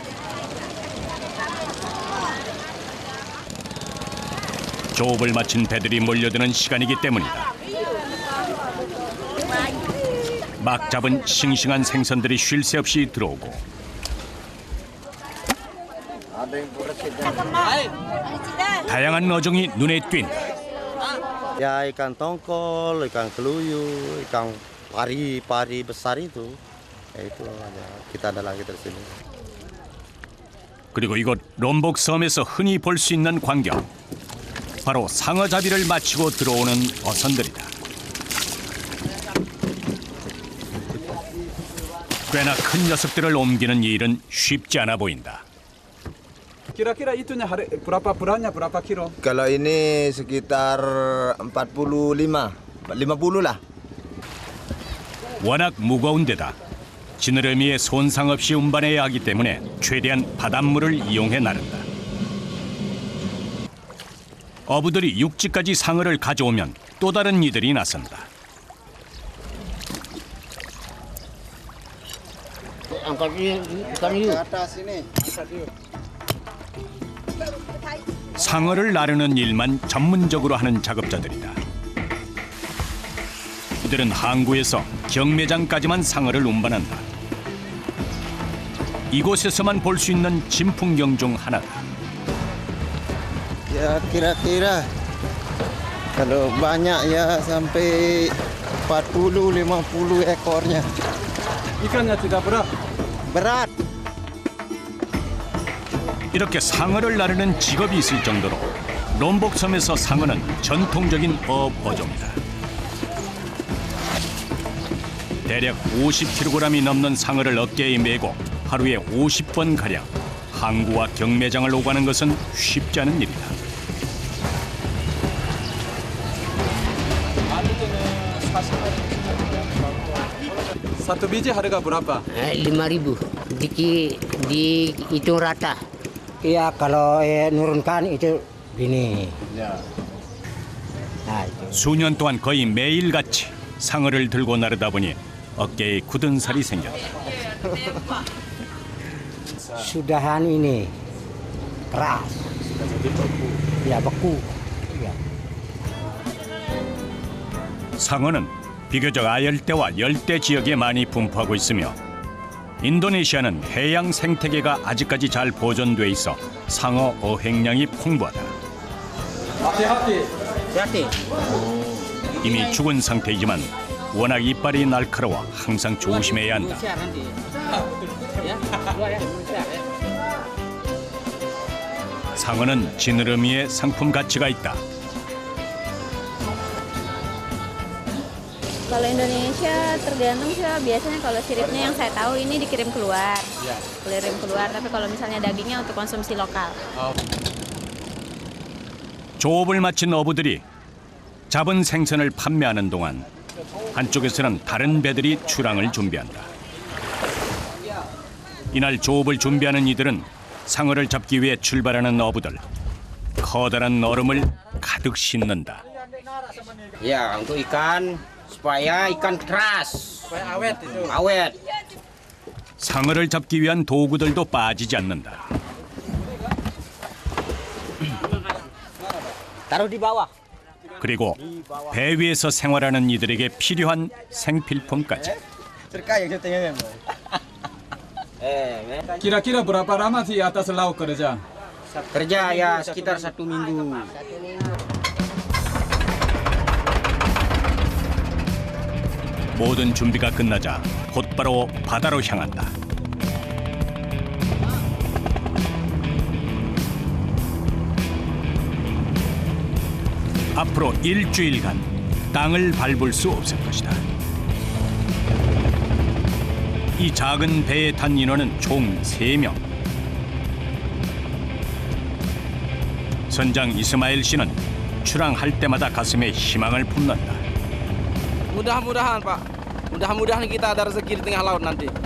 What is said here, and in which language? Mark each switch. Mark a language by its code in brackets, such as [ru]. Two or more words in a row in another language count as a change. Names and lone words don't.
[ko] 조업을 마친 배들이 몰려드는 시간이기 때문이다. 막 잡은 싱싱한 생선들이 쉴 새 없이 들어오고 다양한 어종이 눈에 띈다. [id] Ya ikan tongkol, ikan keluyu, ikan pari besar itu. Ya itu ada. Kita ada lagi tersini. [ko] 그리고 이곳 롬복 섬에서 흔히 볼 수 있는 광경. 바로 상어잡이를 마치고 들어오는 어선들이다. 꽤나 큰 녀석들을 옮기는 일은 쉽지 않아 보인다. [id] Kira-kira itunya berapa beratnya, berapa kilo? Kalau ini sekitar 45, 50 lah. [ko] 워낙 무거운 데다 지느러미에 손상 없이 운반해야 하기 때문에 최대한 바닷물을 이용해 나른다. 어부들이 육지까지 상어를 가져오면 또 다른 이들이 나선다. 상어를 나르는 일만 전문적으로 하는 작업자들이다. 이들은 항구에서 경매장까지만 상어를 운반한다. 이곳에서만 볼 수 있는 진풍경 중 하나다. [id] Ya kira-kira kalau banyak ya sampai 40, 50 ekornya. 이간nya tidak berat. Berat. [ko] 이렇게 상어를 나르는 직업이 있을 정도로 롬복섬에서 상어는 전통적인 어업어종이다. 대략 50kg이 넘는 상어를 어깨에 메고 하루에 50번가량 항구와 경매장을 오가는 것은 쉽지 않은 일이다. [id] Satu biji harga berapa? 5.000 dihitung rata. Iya kalau nurunkan itu gini. Nah, itu. [ko] 수년 동안 거의 매일같이 상어를 들고 나르다 보니 어깨에 굳은 살이 생겼다. [id] Sudahan ini keras. Ya beku. Ya. [ko] 상어는 비교적 아열대와 열대 지역에 많이 분포하고 있으며 인도네시아는 해양 생태계가 아직까지 잘 보존돼 있어 상어 어획량이 풍부하다. [id] Hati-hati. [ko] 이미 죽은 상태이지만 워낙 이빨이 날카로워 항상 조심해야 한다. 상어는 지느러미에 상품 가치가 있다. [id] Kalau Indonesia tergantung sih, biasanya kalau siripnya yang saya tahu ini dikirim keluar, tapi kalau misalnya dagingnya untuk konsumsi lokal. [ko] 조업을 마친 어부들이 잡은 생선을 판매하는 동안 한쪽에서는 다른 배들이 출항을 준비한다. 이날 조업을 준비하는 이들은 상어를 잡기 위해 출발하는 어부들. 커다란 얼음을 가득 싣는다. [id] Ya, untuk ikan supaya ikan keras. Supaya awet itu. Awet. [ko] 상어를 잡기 위한 도구들도 빠지지 않는다. [id] Taruh di bawah. [ko] 그리고 배 위에서 생활하는 이들에게 필요한 생필품까지. [id] Kira-kira berapa lama sih atas laut kerja? Kerja ya sekitar 1 minggu. [ko] 모든 준비가 끝나자 곧바로 바다로 향한다. 앞으로 일주일간 땅을 밟을 수 없을 것이다. 이 작은 배에 탄 인원은 총 3명. 선장 이스마일 씨는 출항할 때마다 가슴에 희망을 품는다. [id] Mudah-mudahan Pak, mudah-mudahan kita ada rezeki di tengah laut nanti.